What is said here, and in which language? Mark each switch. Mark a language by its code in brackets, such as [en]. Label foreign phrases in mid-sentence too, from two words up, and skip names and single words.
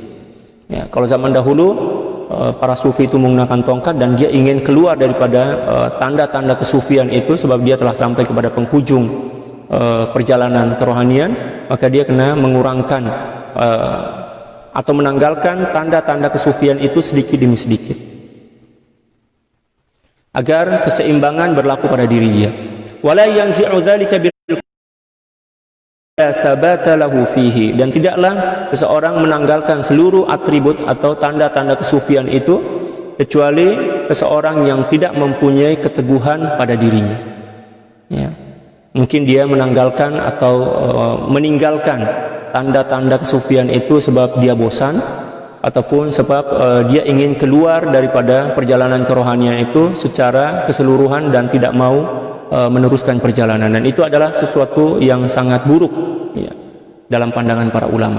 [ms] Ya, kalau zaman dahulu para sufi itu menggunakan tongkat dan dia ingin keluar daripada tanda-tanda kesufian itu sebab dia telah sampai kepada penghujung perjalanan kerohanian, maka dia kena mengurangkan atau menanggalkan tanda-tanda kesufian itu sedikit demi sedikit agar keseimbangan berlaku pada dirinya. [ar] ولا ينزع ذلك بل ثبات له فيه, [ms] dan tidaklah seseorang menanggalkan seluruh atribut atau tanda-tanda kesufian itu kecuali seseorang yang tidak mempunyai keteguhan pada dirinya. Ya. Mungkin dia menanggalkan atau meninggalkan tanda-tanda kesufian itu sebab dia bosan, ataupun sebab dia ingin keluar daripada perjalanan kerohanian itu secara keseluruhan dan tidak mau meneruskan perjalanan, dan itu adalah sesuatu yang sangat buruk, ya, dalam pandangan para ulama.